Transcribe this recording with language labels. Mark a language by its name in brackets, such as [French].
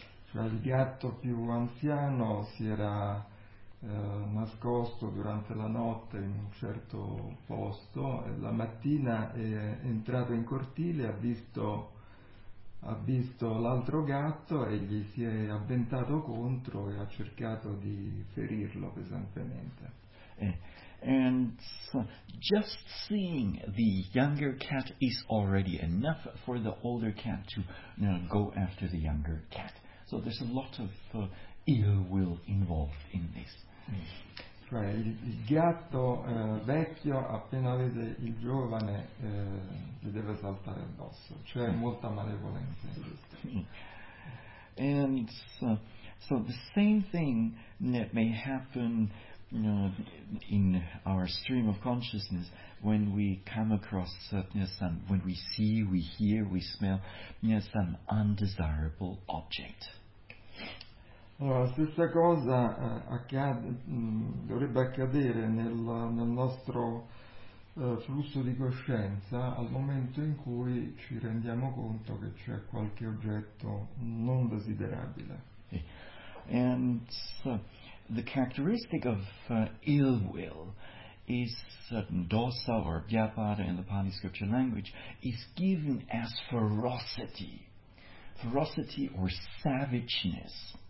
[Italian] Cioè, il gatto più anziano si era nascosto durante la notte in un certo posto, e la mattina è entrato in cortile, ha visto l'altro gatto e gli si è avventato contro e ha cercato di ferirlo pesantemente. [English] And so just seeing the younger cat is already enough for the older cat to go after the younger cat. So there's a lot of ill will involved in this. [Italian] Cioè, il gatto vecchio appena vede il giovane gli deve saltare addosso, c'è molta malevolenza. [English] And so the same thing that may happen in our stream of consciousness when we come across some, when we see, we hear, we smell some undesirable object. [Italian] Allora, la stessa cosa dovrebbe accadere nel nostro flusso di coscienza al momento in cui ci rendiamo conto che c'è qualche oggetto non desiderabile. [English] Okay. And so, the characteristic of ill will is dosa or vyapara in the Pali scripture language is given as ferocity or savageness.